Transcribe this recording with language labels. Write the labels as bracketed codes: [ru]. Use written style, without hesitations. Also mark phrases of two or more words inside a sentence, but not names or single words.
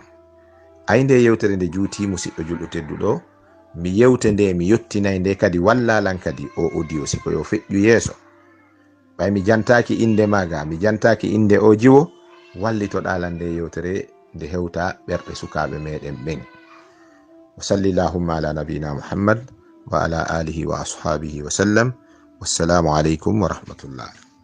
[ff] Ayi nde yewtere nde juuti musidɗo julɗo tedduɗo, mi yewte nde mi yettinay nde kadi wallalan kadi o audio siko yo feƴƴu yeeso. Ɓay mi jantaki inde maga, mi jantaki inde o jiwo, wallitoɗalan nde yewtere nde hewta ɓerɗe sukaɓe meɗen ɓen. [ar] وصل اللهم على نبينا محمد وعلى آله وأصحابه وسلم. والسلام عليكم ورحمة الله.